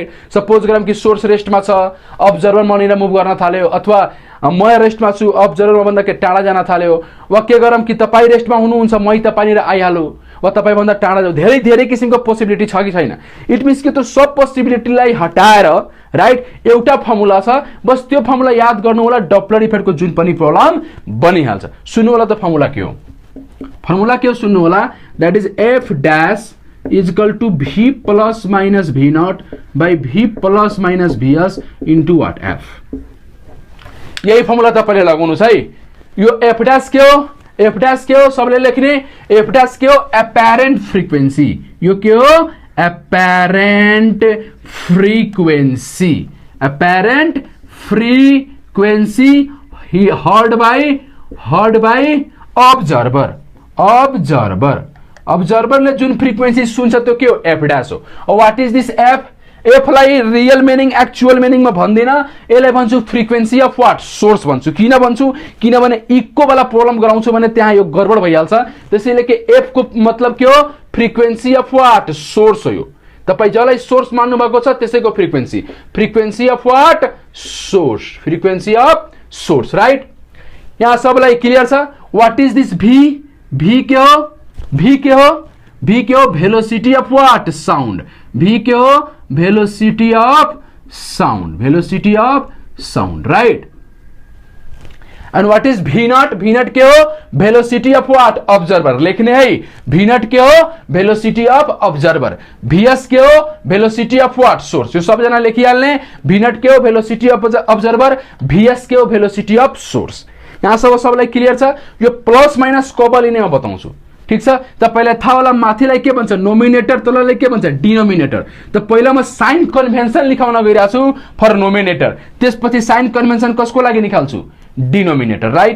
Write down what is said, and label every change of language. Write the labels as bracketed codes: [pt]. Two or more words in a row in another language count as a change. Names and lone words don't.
[ne] सपोज गरौँ कि सोर्स रेस्टमा छ, अब्जर्भर मनिर मुभ गर्न थाल्यो, अथवा म रेस्टमा छु अब्जर्भर भन्दा के टाढा जान थाल्यो, वा के गरौँ कि तपाई रेस्टमा हुनुहुन्छ म तपाईनिर आइहालु वा तपाई भन्दा टाढा जाऊ। धेरै धेरै किसिमको पोसिबिलिटी छ कि छैन। [en] it means [ne] कि त्यो सब पोसिबिलिटीलाई हटाएर, राइट, एउटा फर्मुला छ, बस त्यो फर्मुला याद गर्नु होला, डपलर इफेक्टको जुन पनि प्रब्लम बनिहाल्छ। सुन्नु होला त फर्मुला के हो, फर्मुला के हो सुन्नु होला, [en] that is f dash is equal to v plus minus v not by v plus minus vs into what, f. [ne] यही फर्मुला तपाईले लगाउनुस् है। यो [en] f dash [ne] के हो, [en] f dash [ne] के हो सबले लेख्ने, [en] f dash [ne] के हो, [en] apparent frequency. [ne] यो के हो, [en] apparent frequency. apparent frequency heard by observer. [ne] अब्जर्भर अब्जर्भरले जुन फ्रिक्वेन्सी सुन्छ त्यो के हो, एफ डैश हो। [en] what is this f, [ne] एफ लाई [en] real meaning actual [ne] मिनिङमा भन्दिन, यसलाई भन्छु [en] frequency of what, [ne] सोर्स भन्छु। किन भन्छु, किनभने इक्को वाला प्रब्लम गराउँछु भने त्यहाँ यो गडबड भइहाल्छ। त्यसैले के एफ को मतलब के हो, [en] frequency of what, [ne] सोर्स हो। यो तपाई जसलाई सोर्स मान्नु भएको छ त्यसैको [en] frequency, frequency of what, source, frequency of source, right. [ne] यहाँ सबलाई क्लियर छ। [en] what is this v, [ne] भी के हो, भी के हो, भी के हो, [en] velocity of what, sound. भी [ne] के हो, [en] velocity of sound, velocity of sound, राइट। and what is v not, v not [ne] के हो, [en] velocity of what, observer. [ne] लेखने है, [en] v not [ne] के हो, [en] velocity of observer. [ne] भीएस के हो, [en] velocity of what, source. [ne] यो सब जना लेखिहाल्ने, [en] v not [ne] के हो, [en] velocity of observer, vs [ne] के हो, [en] velocity of source. [ne] यहाँ सबलाई क्लियर छ। यो [en] plus minus [ne] कब लिने म बताउँछु, ठीक छ। त पहिला थाहा होला माथिलाई के भन्छ, नोमिनेटर, तललाई के भन्छ, डिनोमिनेटर। त पहिला म [en] sign convention [ne] लेखाउन गइरहेको छु [en] for nominator, [ne] त्यसपछि [en] sign convention [ne] कसको लागि निकाल्छु, डिनोमिनेटर, राइट।